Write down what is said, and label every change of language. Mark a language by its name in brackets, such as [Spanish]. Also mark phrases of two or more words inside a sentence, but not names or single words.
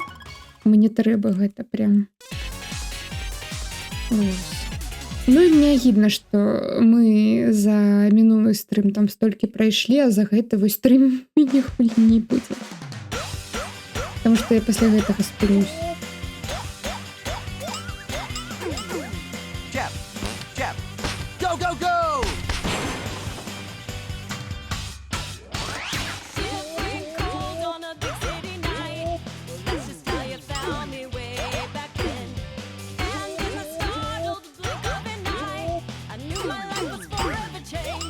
[Belarusian] Мне трэба гэта прям. Ось. Ну і мне агідна, што мы за мінулы стрым там столькі прайшлі, а за гэта вось 3 міні-гульні будзе. Таму што я пасля гэтага спынюсь. [English] Jab, jab. Go, go, go. Shivering cold on a big city night. Well, let's just tell you found me way back then. And in the startled blink of an eye, I knew my life was forever changed.